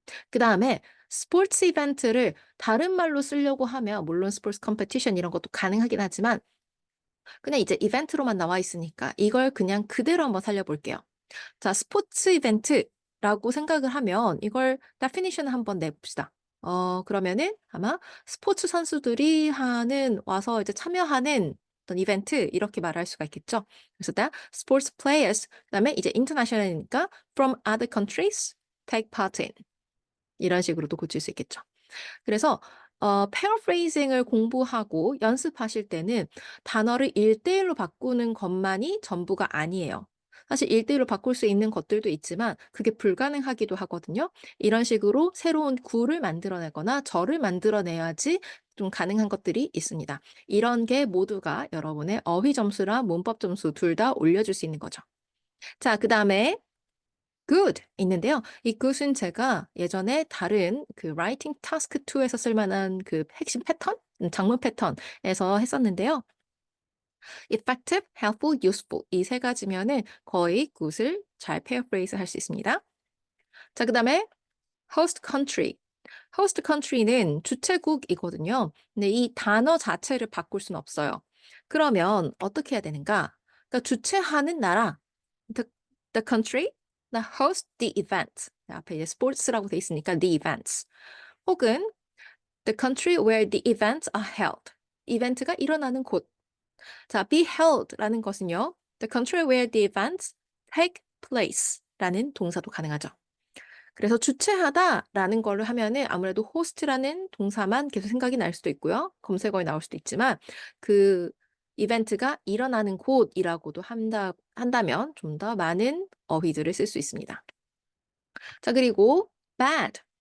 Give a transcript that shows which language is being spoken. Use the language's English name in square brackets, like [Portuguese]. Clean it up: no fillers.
[Korean] 그다음에 스포츠 이벤트를 다른 말로 쓰려고 하면 물론 스포츠 컴피티션 이런 것도 가능하긴 하지만 그냥 이제 이벤트로만 나와 있으니까 이걸 그냥 그대로 한번 살려 볼게요. 자, 스포츠 이벤트라고 생각을 하면 이걸 definition을 한번 내 봅시다. 그러면은 아마 스포츠 선수들이 와서 이제 참여하는 어떤 이벤트 이렇게 말할 수가 있겠죠. [English] 그래서 that sports players 그다음에 이제 international이니까 from other countries take part in [Korean] 이런 식으로도 고칠 수 있겠죠. 그래서 paraphrasing을 공부하고 연습하실 때는 단어를 1대 1로 바꾸는 것만이 전부가 아니에요. 사실 1대 1로 바꿀 수 있는 것들도 있지만 그게 불가능하기도 하거든요. 이런 식으로 새로운 구를 만들어내거나 절을 만들어내야지 좀 가능한 것들이 있습니다. 이런 게 모두가 여러분의 어휘 점수랑 문법 점수 둘 다 올려줄 수 있는 거죠. 자, 그다음에 good 있는데요. 이 good은 제가 예전에 다른 그 writing task 2에서 쓸 만한 그 핵심 패턴? 장문 패턴에서 했었는데요. effective, helpful, useful 이 세 가지면은 거의 good을 잘 paraphrase 할 수 있습니다. 자, 그다음에 host country. host country는 주최국이거든요. 근데 이 단어 자체를 바꿀 수는 없어요. 그러면 어떻게 해야 되는가? 그러니까 주최하는 나라 [English] the country that host the event. [Korean] 앞에 이제 sports라고 돼 있으니까 [English] the events. 혹은 the country where the events are held. [Korean] 이벤트가 일어나는 곳. 자, be held라는 것은요. [English] The country where the events take place라는 [Korean] 동사도 가능하죠. 그래서 주최하다라는 걸로 하면은 아무래도 host라는 동사만 계속 생각이 날 수도 있고요. 검색어에 나올 수도 있지만 그 이벤트가 일어나는 곳이라고도 한다면 좀 더 많은 어휘들을 쓸 수 있습니다. 자, 그리고 bad.